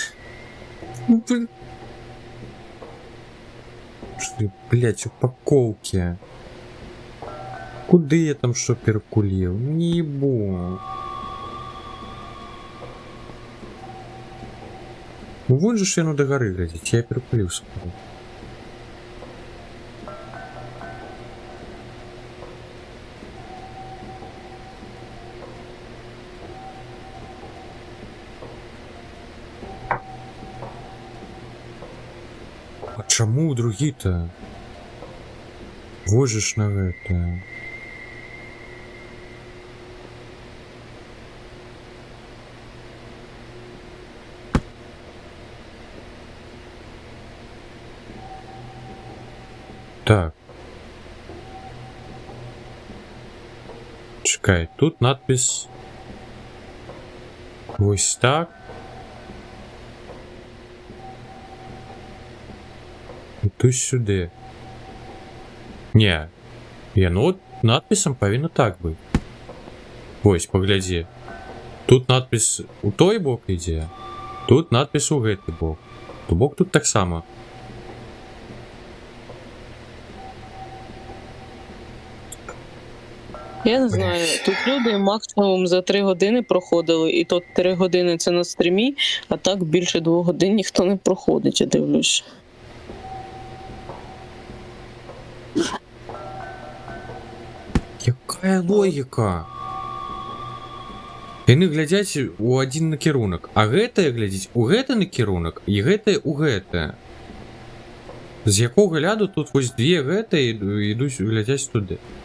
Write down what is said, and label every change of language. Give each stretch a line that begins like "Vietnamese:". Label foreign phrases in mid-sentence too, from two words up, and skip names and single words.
Russian: Ну блин. Что, блядь, упаковки.
Ukrainian: Куди я там що перкулів?
Russian: Ну не ебу.
Belarusian: Ну вон же ж яно до гары глядзіць, я перапыліўся. А чаму другі-то? Вось же ж на гэта. Так.
Ukrainian: Чекай, тут надпись.
Belarusian: Вось так.
Ukrainian: І тут сюди. Не. Ну от надписом повинно так бути. Ось, погляди.
Belarusian: Тут надпись у той бок іде. Тут надпись у гэты бок. То бок тут так само.
Ukrainian: Я не знаю, тут люди максимум за 3 години проходили, і то 3 години це на стрімі, а так більше 2 годин ніхто не проходить, я дивлюсь.
Belarusian: Якая логіка? Яны глядзяць у адзін накірунак, а гэтае глядзіць у гэты накірунак і гэтае у гэтае. З якога ляду тут вось две гэтыя ідуць глядзяць туды.